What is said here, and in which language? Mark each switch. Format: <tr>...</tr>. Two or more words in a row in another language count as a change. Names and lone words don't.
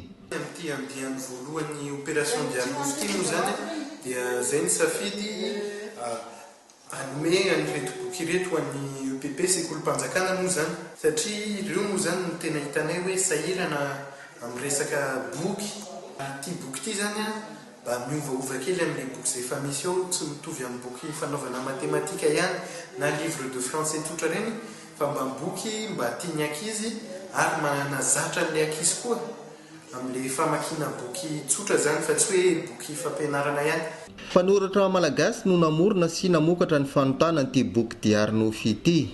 <mg>Amin'ity andiany voalohany opération diary nofy ity moa zany dia zay ny safidy anome an'ireto boky ireto an'ny EPP sekolim-panjakana moa zany satria ireo moa zany no tena hitanay hoe sahirana amin'ny resaka boky. Ity boky ity zany mba miovaova kely amin'ilay boky izay efa misy ao, tsy mitovy amin'ny boky fanaovana matematika ihany na</mg> <fr>livre de français</fr> <mg>tsotra reny fa mba boky mba tiany ankizy ary manazatra an'ilay ankizy koa amin'ilay famakiana boky tsotra zany fa tsy hoe boky fampianarana ihany. Mpanoratra malagasy no namorona sy namokatra ny fanotana n'ity boky diary nofy ity.</mg>